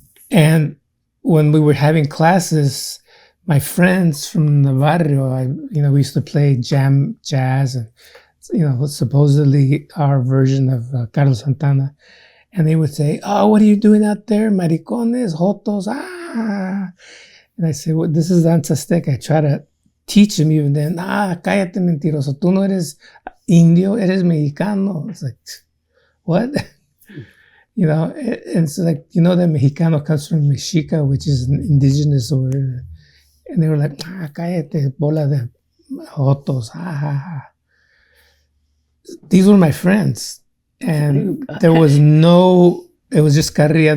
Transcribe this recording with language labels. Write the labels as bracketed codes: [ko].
[en] And when we were having classes, my friends from the barrio, we used to play jazz and, supposedly our version of Carlos Santana. And they would say, oh, what are you doing out there? [es] Maricones, jotos, [en] ah. And I say, well, this is danza azteca. I try to teach them even then. [es] Cállate mentiroso. Tú no eres indio, eres mexicano. [en] It's like, what? And it's like, that Mexicano comes from Mexica, which is an indigenous word. And they were like, [es] cállate, bola de jotos, [en] These were my friends. And there was it was just carrilla.